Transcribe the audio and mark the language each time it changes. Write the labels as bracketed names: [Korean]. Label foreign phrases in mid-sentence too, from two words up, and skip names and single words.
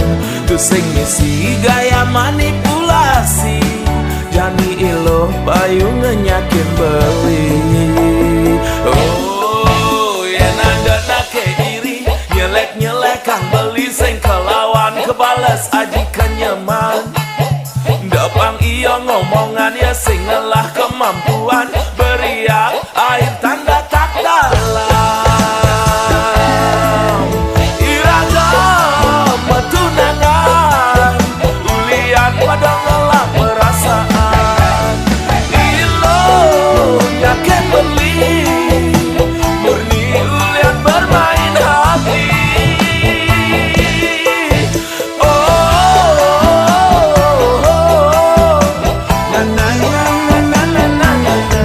[Balinese] Tu sing misi gaya manipulasi, jani iluh payu ngenyakin beli. Oh, yen ada nake iri, nyelek-nyelek kang beli sing kelawan kebales aji kenyaman. Dapang iya ngomongan ya sing ngelah kemampuan, [Indonesian] beriak air tanda tak dalam. [Balinese] Iragam tunangan, ulian pada ngelak perasaan. Nyaken beli, murni ulian bermain hati. Oh, na na na na na na na.